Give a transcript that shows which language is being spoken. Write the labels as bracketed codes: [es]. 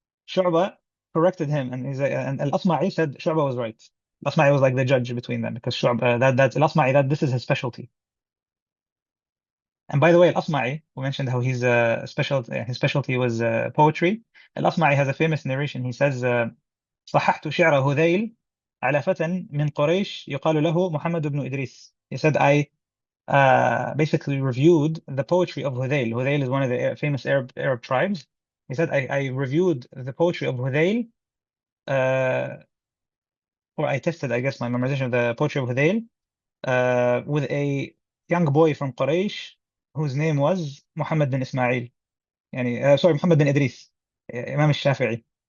[en] Shu'bah corrected him, and Al-Asma'i said Shu'bah was right. Al-Asma'i was like the judge between them because Shu'bah, that's Al-Asma'i, that this is his specialty. And by the way, Al-Asma'i, we mentioned how his specialty was poetry. Al-Asma'i has a famous narration. He says, [ar] صححت شعر هذيل على فتى من قريش يقال له محمد بن إدريس. [en] He said, I basically reviewed the poetry of Hudayl. Hudayl is one of the famous Arab tribes. He said, I reviewed the poetry of Hudayl, or I tested, I guess, my memorization of the poetry of Hudayl with a young boy from Quraysh whose name was Muhammad bin Ismail. Sorry, Muhammad bin Idris. Imam al-Shafi'i.